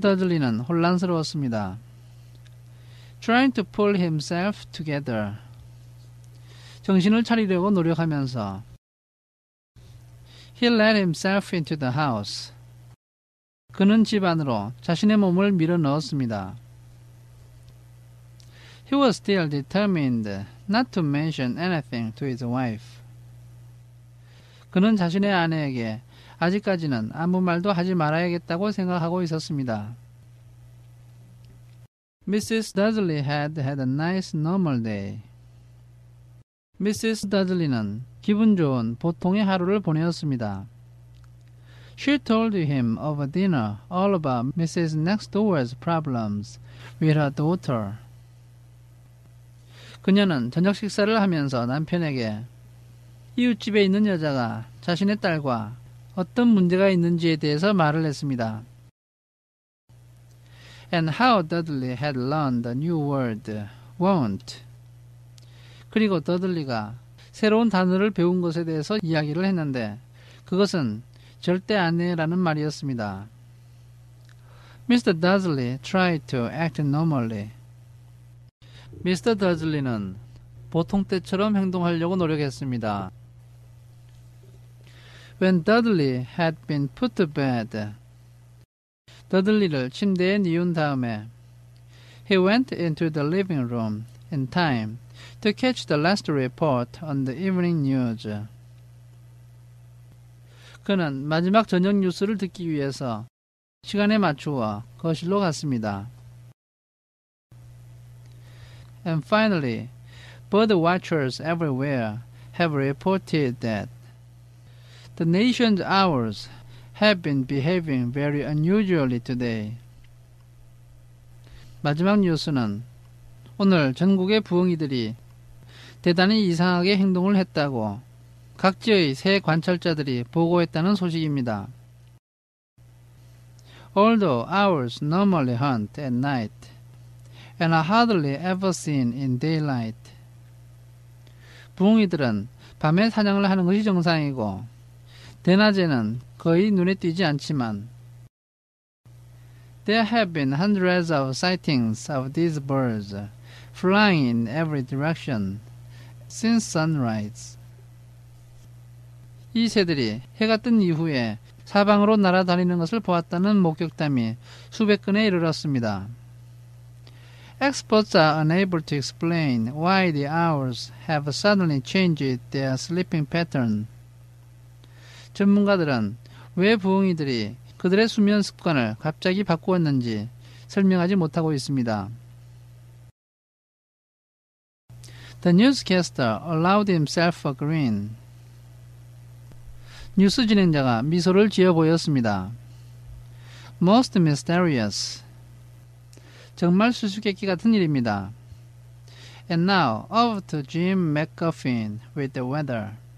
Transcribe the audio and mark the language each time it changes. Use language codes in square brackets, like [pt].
[ko] Dudley는 혼란스러웠습니다. [en] Trying to pull himself together. [ko] 정신을 차리려고 노력하면서 [en] He let himself into the house. [ko] 그는 집 안으로 자신의 몸을 밀어 넣었습니다. [en] He was still determined not to mention anything to his wife. [ko] 그는 자신의 아내에게 아직까지는 아무 말도 하지 말아야겠다고 생각하고 있었습니다. [en] Mrs. Dudley had a nice normal day. Mrs. [ko] Dudley는 기분 좋은 보통의 하루를 보내었습니다. [en] She told him over dinner all about Mrs. Next Door's problems with her daughter. [ko] 그녀는 저녁 식사를 하면서 남편에게 이웃집에 있는 여자가 자신의 딸과 어떤 문제가 있는지에 대해서 말을 했습니다. [en] And how Dudley had learned the new word, won't. [ko] 그리고 더들리가 새로운 단어를 배운 것에 대해서 이야기를 했는데 그것은 절대 안 해라는 말이었습니다. [en] Mr. Dudley tried to act normally. Mr. [ko] Dudley는 보통 때처럼 행동하려고 노력했습니다. [en] When Dudley had been put to bed, [ko] 더들리를 침대에 뉘운 다음에 [en] He went into the living room in time to catch the last report on the evening news. [ko] 그는 마지막 저녁 뉴스를 듣기 위해서 시간에 맞추어 거실로 갔습니다. [en] And finally, bird watchers everywhere have reported that the nation's owls have been behaving very unusually today. [ko] 마지막 뉴스는 오늘 전국의 부엉이들이 대단히 이상하게 행동을 했다고 각지의 새 관찰자들이 보고했다는 소식입니다. [en] Although owls normally hunt at night and are hardly ever seen in daylight. [ko] 부엉이들은 밤에 사냥을 하는 것이 정상이고 대낮에는 거의 눈에 띄지 않지만 [en] There have been hundreds of sightings of these birds flying in every direction since sunrise. [ko] 이 새들이 해가 뜬 이후에 사방으로 날아다니는 것을 보았다는 목격담이 수백 건에 이르렀습니다. [en] Experts are unable to explain why the owls have suddenly changed their sleeping pattern. [ko] 전문가들은 왜 부엉이들이 그들의 수면 습관을 갑자기 바꾸었는지 설명하지 못하고 있습니다. [en] The newscaster allowed himself a grin. [ko] 뉴스 진행자가 미소를 지어 보였습니다. [en] Most mysterious. [ko] 정말 수수께끼 같은 일입니다. [en] And now, over to Jim McGuffin with the weather.